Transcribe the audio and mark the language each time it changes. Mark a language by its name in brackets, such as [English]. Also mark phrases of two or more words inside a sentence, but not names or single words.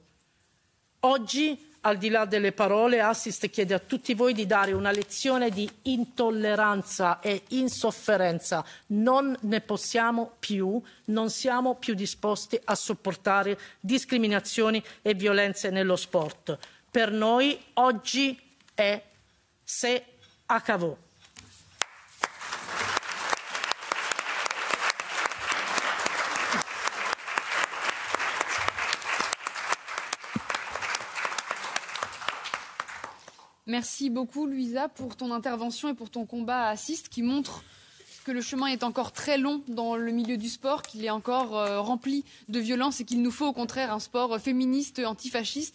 [Italian] Oggi, al di là delle parole, Assist chiede a tutti voi di dare una lezione di intolleranza e insofferenza. Non ne possiamo più, non siamo più disposti a sopportare discriminazioni e violenze nello sport. Per noi oggi è [Spanish] se acabó. [French] Merci beaucoup, Louisa, pour ton intervention et pour ton combat à Assist qui montre que le chemin est encore très long dans le milieu du sport, qu'il est encore rempli de violence et qu'il nous faut au contraire un sport féministe, antifasciste.